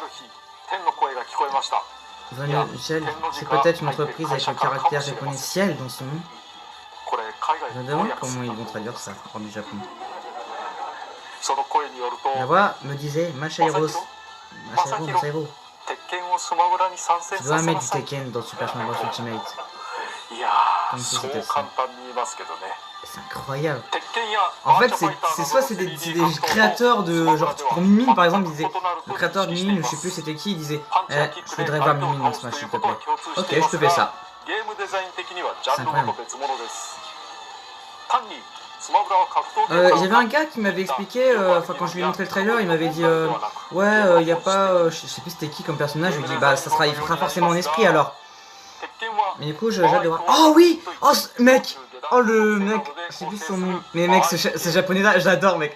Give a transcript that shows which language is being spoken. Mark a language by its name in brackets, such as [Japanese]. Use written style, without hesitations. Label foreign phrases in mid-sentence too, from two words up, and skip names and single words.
[French] Shell, c'est peut-être une entreprise avec le caractère japonais Ciel dans son nom. Je me demande comment ils vont traduire ça du Japon. La voix me disait Masahiro Masahiro. [Japanese] 鉄拳をスマブラに参戦 [French] Tu [Japanese] さ [French] dois [Japanese] せ [French] mettre [Japanese] な [French] du [Japanese] さい。 [French] Tekken dans Super Smash Bros Ultimate. [Japanese] いやー、 [French] Comme si [Japanese] そう [French] c'était ça. [Japanese] 簡単に言いますけどね。 [French] C'est incroyable. [Japanese] 鉄拳や [French] En [Japanese] バー [French] fait, [Japanese] チャファイターなど [French] soit [Japanese] の [French] c'est des [Japanese] 3D 格闘と [French] créateurs de. Genre, pour Mimine par exemple, il disait. [Japanese] 異なる [French] Le [Japanese] と [French] créateur de [Japanese] 認識して [French] Mimine, [Japanese] い [French] je [Japanese] ま [French] sais [Japanese] す [French] plus c'était qui, il disait [Japanese] パンチやキッ [French] je [Japanese] クで [French] voudrais [Japanese] 相 [French] voir [Japanese] 手を [French] Mimine dans [Japanese] 倒す [French] Smash, [Japanese] とい [French] s'il [Japanese] う [French] te [Japanese] ことは [French] plaît. [Japanese] 共通して [French] Ok, [Japanese] い [French] je [Japanese] ま [French] te [Japanese] す [French] fais [Japanese] が、 [French] ça. [Japanese] ゲームデザイン的にはジャンル [French] incroyable. [Japanese] ごと別物です。単にスマブラは格闘ゲームだ [French] J'avais un gars qui m'avait expliqué, enfin quand je lui ai montré le trailer, il m'avait dit ouais, y a pas, je sais plus c'était qui comme personnage, je lui ai dit bah ça sera, il fera forcément un esprit alors. [Japanese] 鉄拳は [French] Mais du coup, j'ai hâte de voir. Oh oui! Oh mec! Oh le mec! Je sais plus son nom. Mais mec, ce japonais là, j'adore mec.